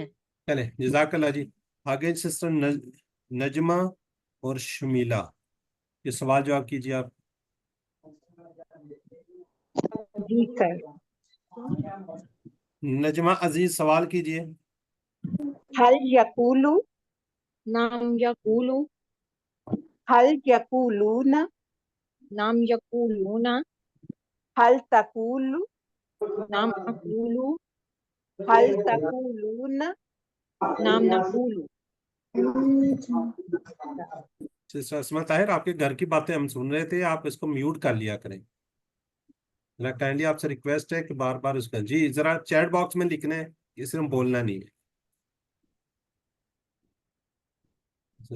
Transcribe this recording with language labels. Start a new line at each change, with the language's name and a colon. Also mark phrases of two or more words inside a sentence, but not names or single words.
Hindi: चले जज़ाकल्लाह जी। आगे सिस्टर नजमा और शमीला, ये सवाल जवाब कीजिए आप। जी सर। नजमा अजीज सवाल कीजिए।
Arabic: هل يقول, نعم يقول, هل يقولون, نعم يقولون, هل تقول, نعم أقول, هل تقولون, نعم نقول.
Hindi: सिस्टर अस्मा ताहिर, आपके घर की बातें हम सुन रहे थे, आप इसको म्यूट कर लिया करें। मेरा काइंडली आपसे रिक्वेस्ट है कि बार बार उसका जी जरा
English: chat box
Hindi: में लिखना है, इसे हम बोलना नहीं है।